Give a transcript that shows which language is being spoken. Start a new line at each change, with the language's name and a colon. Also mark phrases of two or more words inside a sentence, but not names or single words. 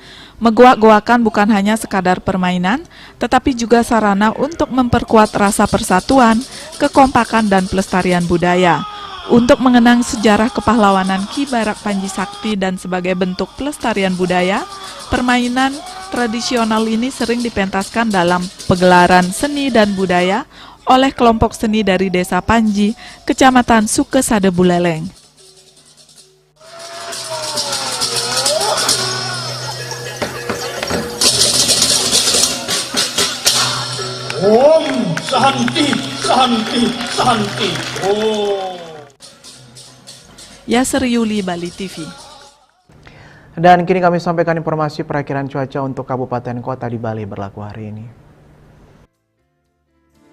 Indonesian: Megoak-goakan bukan hanya sekadar permainan, tetapi juga sarana untuk memperkuat rasa persatuan, kekompakan dan pelestarian budaya. Untuk mengenang sejarah kepahlawanan Ki Barak Panji Sakti dan sebagai bentuk pelestarian budaya, permainan tradisional ini sering dipentaskan dalam pegelaran seni dan budaya oleh kelompok seni dari Desa Panji, Kecamatan Sukesade Buleleng.
Sanskrit: Om Santi, Santi, Santi. Oh.
Indonesian: Yasser Yuli, Bali TV. Dan kini kami sampaikan informasi perakiraan cuaca untuk kabupaten kota di Bali berlaku hari ini.